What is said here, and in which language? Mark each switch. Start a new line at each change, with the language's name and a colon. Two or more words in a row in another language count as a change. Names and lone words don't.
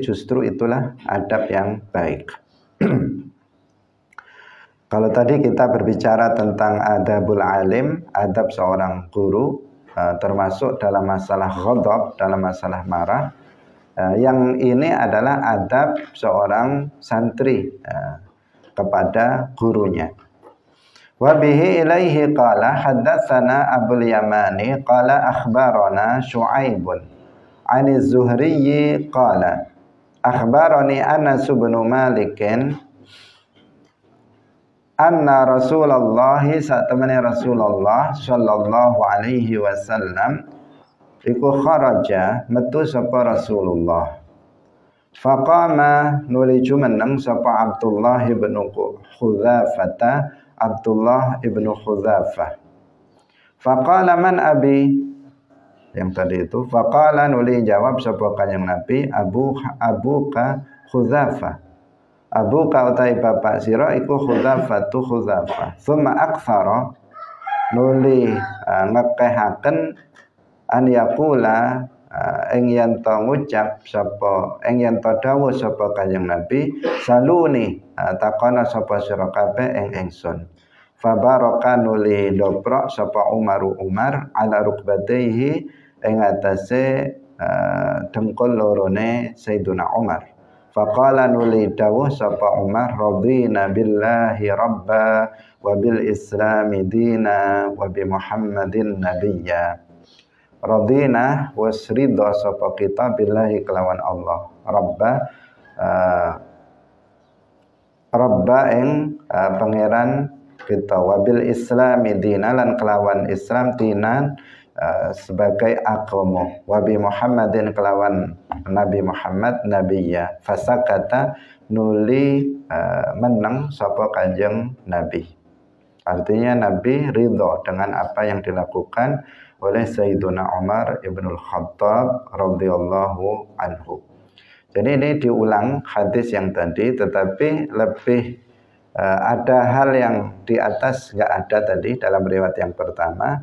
Indonesian: Justru itulah adab yang baik. Kalau tadi kita berbicara tentang
Arabic: أدب العالم,
Indonesian: adab seorang guru, termasuk dalam masalah ghadab, dalam masalah marah. Yang ini adalah adab seorang santri kepada gurunya.
Arabic: وبه إليه قال حدثنا أبو اليمان قال أخبرنا شعيب عن الزهري قال أخبرني أنس بن مالك أن رسول الله
Javanese: satemene Rasulullah
Arabic: صلى الله عليه وسلم
Javanese: iku kharaja metu sapa Rasulullah. Faqama nuli jumeneng sapa Abdullah ibn Khudzafah, Abdullah ibn Khudzafah.
Arabic: فقال من أبي,
Indonesian: yang tadi itu
Javanese: faqala nuli jawab sapa kanjeng Nabi,
Arabic: أبوك حذافة.
Javanese: Abuka utai bapak sira iku Khudzafatu Khudzafah.
Arabic: ثم أكثر
Javanese: nuli ngekehaken
Arabic: أن يقول
Javanese: ing yen to ngucap sapa ing yen to dawuh sapa kanjeng Nabi, saluni takona sapa sira kabeh ing ingsun. Fabaraka nuli dobrok sapa Umar
Arabic: على ركبتيه
Javanese: ing atase dengkul lorone Sayyiduna Umar.
Arabic: Faqala
Javanese: nuli dawuh sapa Umar,
Arabic: رضينا بالله ربا وبالإسلام دينا وبمحمد نبيا. رضينا والرضا
Javanese: sapa kita billahi kelawan Allah, rabba ing pangeran kita,
Arabic: وبالإسلام دينا
Javanese: lan kelawan Islam dinan
Indonesian: sebagai agama,
Arabic: وبمحمد
Javanese: kelawan Nabi Muhammad nabiyya. Fasakata nuli meneng sapa kanjeng Nabi.
Indonesian: Artinya Nabi ridho dengan apa yang dilakukan oleh Sayyiduna Umar ibnul Khattab
Arabic: رضي الله عنه.
Indonesian: Jadi ini diulang hadis yang tadi, tetapi lebih ada hal yang di atas nggak ada tadi dalam riwayat yang pertama.